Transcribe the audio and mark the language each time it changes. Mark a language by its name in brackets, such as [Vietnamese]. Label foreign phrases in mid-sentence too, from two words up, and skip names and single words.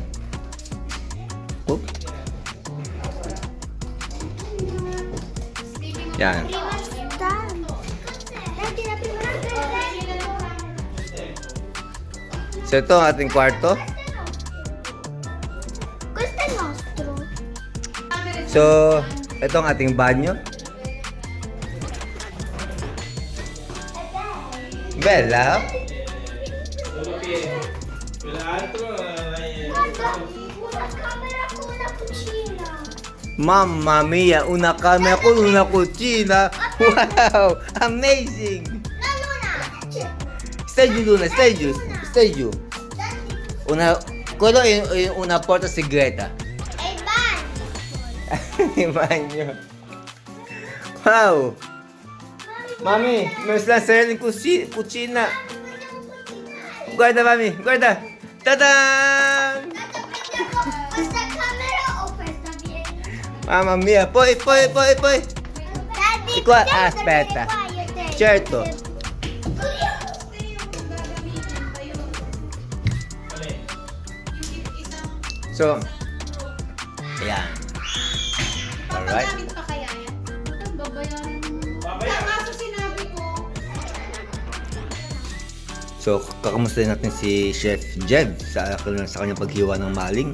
[Filipino] Oop. Yan. So ito ang ating kwarto. So, ito ang ating banyo. [Italian] Bella. Mamma mia, una camera con una cucina. [English] Wow, amazing. [Italian] Stai giù, Luna, stai giù, stai giù. Quello è una porta segreta. Il bagno. Wow. [Filipino] Mami, meron silang sariling cucina. [Italian] Guarda, mami, guarda. Tadaan! Mamma mia, poi. Di qua, aspetta. Certo. [Filipino] So, ayan. Alright. Magamit pa kaya yan? Babayaran mo. Kaso sinabi ko. So, kakamustahin natin si Chef Jed sa kanyang paghiwa ng maling.